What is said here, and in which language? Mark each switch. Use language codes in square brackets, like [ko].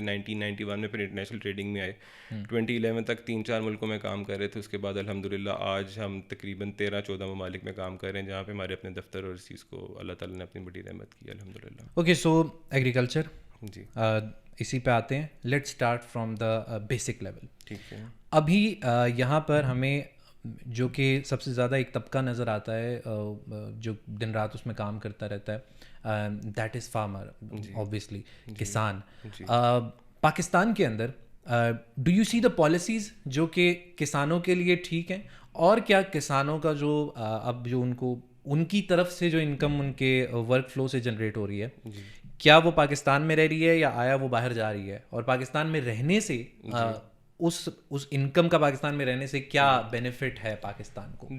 [ur] 1991 میں پھر international trading میں آئے. 2011 تک 3-4 ملکوں میں کام کر رہے تھے. اس کے بعد الحمدللہ آج ہم تقریباً 13-14 ممالک میں کام کر رہے ہیں جہاں پہ ہمارے اپنے دفتر اور اس چیز کو اللہ تعالیٰ نے اپنی بڑی رحمت کی الحمدللہ. [en] okay, so agriculture, [ur] جی اسی پہ آتے ہیں. [en] Let start from the basic level. [ur] ٹھیک ہے. ابھی یہاں پر ہمیں جو کہ سب سے زیادہ ایک طبقہ نظر آتا ہے جو دن رات اس میں کام کرتا رہتا ہے, [en] that is farmer, obviously [ur] کسان. پاکستان کے اندر [en] do you see the policies [ur] جو کہ کسانوں کے لیے ٹھیک ہیں, اور کیا کسانوں کا جو اب جو ان کی طرف سے جو انکم ان کے ورک فلو سے جنریٹ ہو رہی ہے, کیا وہ پاکستان میں رہ رہی ہے یا آیا وہ باہر جا رہی ہے, اور پاکستان میں رہنے سے اس انکم کا پاکستان میں رہنے سے کیا بینیفٹ ہے پاکستان کو؟